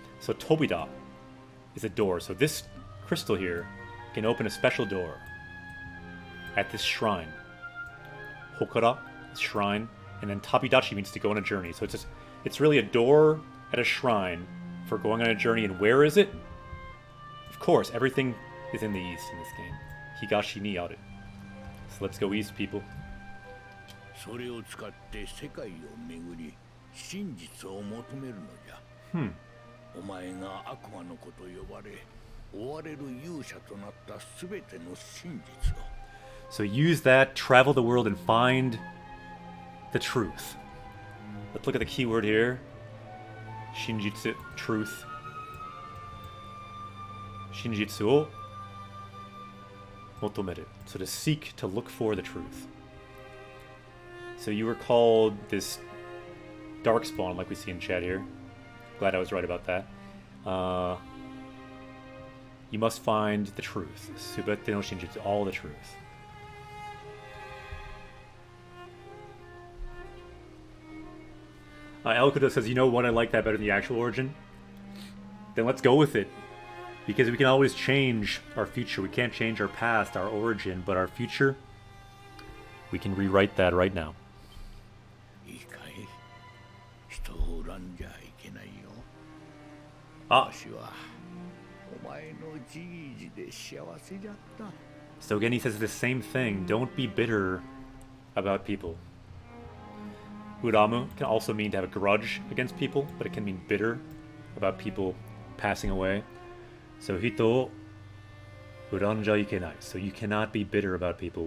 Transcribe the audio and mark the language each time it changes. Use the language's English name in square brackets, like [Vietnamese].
[English] So Tobida is a door. So this crystal here can open a special door at this shrine. Hokara, shrine, and then Tabidachi means to go on a journey. So it's really a door at a shrine for going on a journey. And where is it? Of course, everything is in the east in this game. [Japanese] Higashi ni aru. [English] So let's go east, people. [Japanese] それを使って世界を巡り真実を求めるのじゃ。お前が悪魔の子と呼ばれ追われる勇者となったすべての真実を。 [English] So use that, travel the world, and find the truth. Let's look at the keyword here. Shinjitsu, truth. [Japanese] Shinjitsu o motomeru. [English] So to seek, to look for the truth. So you were called this darkspawn, like we see in chat here. Glad I was right about that. You must find the truth. [Japanese] Subete no shinjitsu, [English] all the truth. Elkudo says, you know what, I like that better than the actual origin? Then let's go with it. Because we can always change our future. We can't change our past, our origin, but our future, we can rewrite that right now. [Japanese] いいかい。人を恨んじゃいけないよ。 Ah, 私はお前のじいじで幸せじゃった。 [English] so again he says the same thing. Don't be bitter about people. Uramu can also mean to have a grudge against people, but it can mean bitter about people passing away. So [Japanese] hito uranja ikenai. [English] So you cannot be bitter about people.